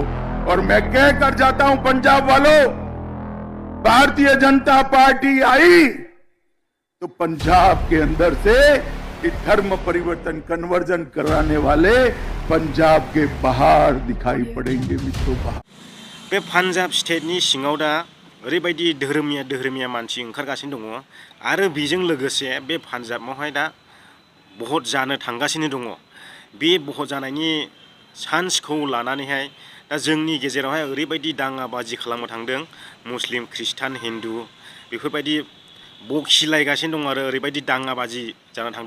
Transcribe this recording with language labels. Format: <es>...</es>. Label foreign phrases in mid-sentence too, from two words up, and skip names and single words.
<hi>और मैं कह कर जाता हूं पंजाब वालों, भारतीय जनता पार्टी आई तो पंजाब के अंदर से धर्म परिवर्तन कन्वर्जन कराने वाले पंजाब के बाहर दिखाई पड़ेंगे मित्रों।</hi> <brx>बे पान्जाब स्टेटनि सिङाव दा ओरैबायदि धोरोमिया मानसि ओंखारगासिनो दङ आरो बेजों लोगोसे बे पान्जाबावहाय दा भट जानो थांगासिनो दङ। बे भट जानायनि चान्सखौ लानानैहाय दा जोंनि गेजेरावहाय ओरैबायदि दाङाबाजि खालामनो थांदों मुस्लिम ख्रिस्टान हिन्दु बेफोरबायदि बखिलायगासिनो दं आरो ओरैबायदि दाङाबाजि जाना थांदों।</brx>